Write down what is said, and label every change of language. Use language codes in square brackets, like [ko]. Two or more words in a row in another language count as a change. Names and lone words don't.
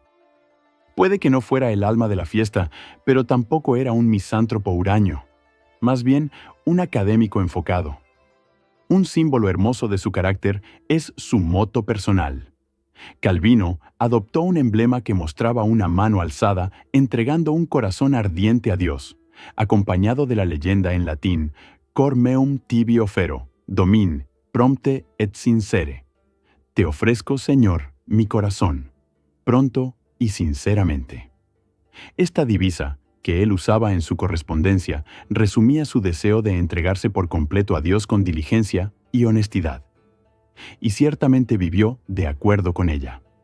[es] Puede que no fuera el alma de la fiesta, pero tampoco era un misántropo huraño, más bien un académico enfocado. Un símbolo hermoso de su carácter es su moto personal. Calvino adoptó un emblema que mostraba una mano alzada entregando un corazón ardiente a Dios, acompañado de la leyenda en latín [la] Cor meum tibi offero, domin, prompte et sincere. [es] Te ofrezco, Señor, mi corazón, pronto y sinceramente. Esta divisa, que él usaba en su correspondencia, resumía su deseo de entregarse por completo a Dios con diligencia y honestidad. Y ciertamente vivió de acuerdo con ella.